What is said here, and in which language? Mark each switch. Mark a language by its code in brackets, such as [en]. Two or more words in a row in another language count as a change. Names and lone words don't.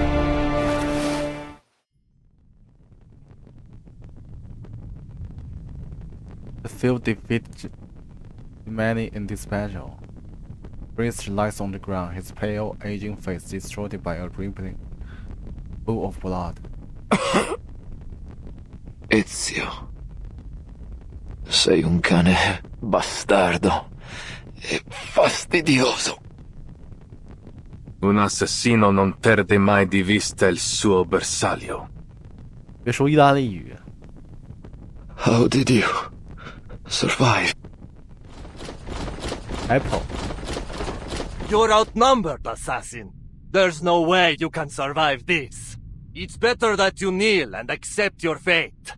[en] The field defeated many in this battle. Priest lies on the ground, his pale, aging face distorted by a rippling pool of blood. Ezio. [it] Sei un cane bastardo e fastidioso. Un assassino non perde mai di vista il suo bersaglio. [zh] 别说意大利语。 [en] How did you survive? Apple. You're outnumbered, assassin. There's no way you can survive this. It's better that you kneel and accept your fate.